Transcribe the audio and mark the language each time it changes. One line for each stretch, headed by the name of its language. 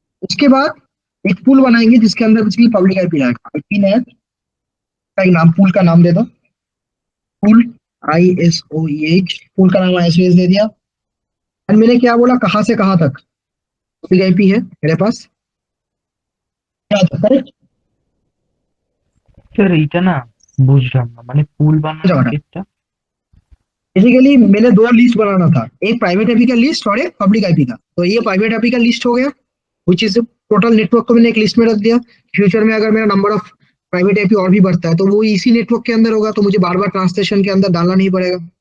Hindi: उसके बाद एक पूल बनाएंगे जिसके अंदर कुछ पब्लिक आईपी रहेगा, आईपी नेट का एक नाम, पूल का नाम दे दो, पूल ISOEH, पूल का नाम ISOEH दे दिया। एंड मैंने क्या बोला, कहाँ से कहाँ तक पब्लिक आईपी है मेरे पास, क्या था करेक्ट।
Bangla: স্যার এইটা না বুঝলাম না, মানে পুল বানানোর কেসটা।
Hindi: बेसिकली मैंने दो लिस्ट बनाना था, एक प्राइवेट आईपी का लिस्ट और एक पब्लिक आईपी का। तो ये प्राइवेट आईपी का लिस्ट हो गया, विच इज टोटल नेटवर्क को मैंने एक लिस्ट में रख दिया। फ्यूचर में अगर मेरा नंबर ऑफ प्राइवेट आईपी और भी बढ़ता है तो वो इसी नेटवर्क के अंदर होगा, तो मुझे बार बार ट्रांसलेशन के अंदर डालना नहीं पड़ेगा।